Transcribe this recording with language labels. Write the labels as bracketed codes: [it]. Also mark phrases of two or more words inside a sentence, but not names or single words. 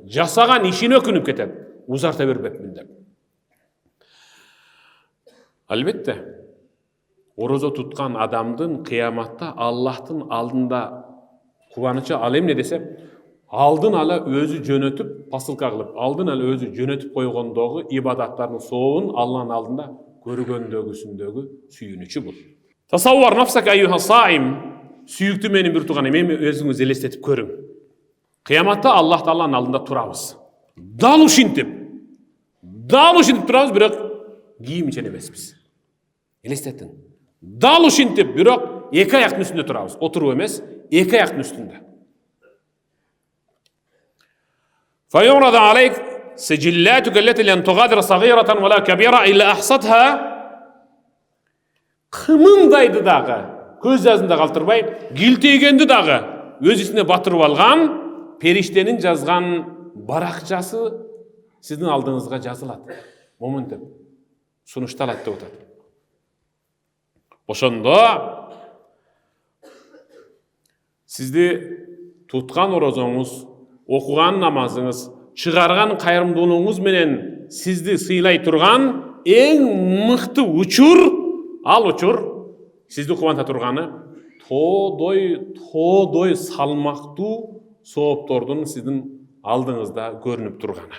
[ky] Жасаган ишине өкүнүп кетет, узарта бербеппин деп. Албетте, орозо туткан адамдын кыяматта Аллахтын алдында кубанычы ал эмне десе, алдын ала өзү жөнөтүп, пасылка кылып, алдын ала өзү жөнөтүп койгондогу ибадаттардын сообун Алланын алдында көргөндөгүсүндөгү сүйүнүчү бул. [ar] تصور نفسك أيها الصائم, [ky] сүйүктүү менин бир тууганым, эми өзүңүз элестетип көрүң. Кыяматта Аллах Тааланын алдында турабыз. Дал ушинтип турабыз, бирок кийим ичен эмеспиз. Элестетиң. Дал ушинтип, бирок эки аяктын үстүндө турабыз. Отуруп эмес, эки аяктын үстүндө. [ar] فيعرض عليك سجلاتك التي لن تغادر صغيرة ولا كبيرة إلا أحصتها. [ky] Кымыңдайды дагы, көз жазында калтырбай, килтейгенди дагы өз ичине батырып алган периштенин жазган баракчасы сиздин алдыңызга жазылат. Моментеп сунушталат деп атат. Ошондо сизди туткан орозоңуз, окуган намазыңыз, чыгарган кайрымдуулугуңуз менен сизди сыйлай турган эң мыкты учур, ал учур сизди кубанта турганы тоодой салмактуу сооптордун сиздин алдыңызда көрүнүп турганы.